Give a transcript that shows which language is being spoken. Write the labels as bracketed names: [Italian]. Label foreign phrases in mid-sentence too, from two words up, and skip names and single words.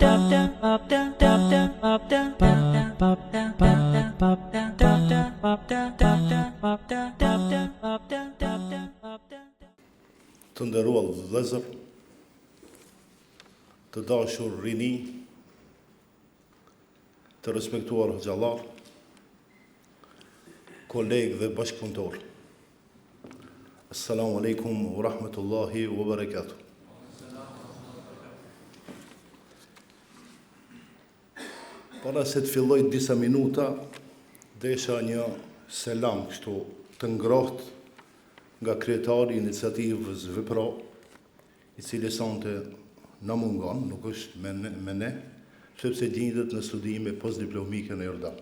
[Albanian] Të nderuar vëllezër, të dashur rini, të respektuar xhallar, kolegë dhe bashkëpunëtor. [Arabic] السلام عليكم ورحمة الله وبركاته. [Albanian] Para se të filloj disa minuta, desha një selam kështu të ngrohtë nga kryetari i iniciativës Vepro, i cili sonte na mungon, nuk është me ne, sepse gjindet në studime postdiplomike në Jordan.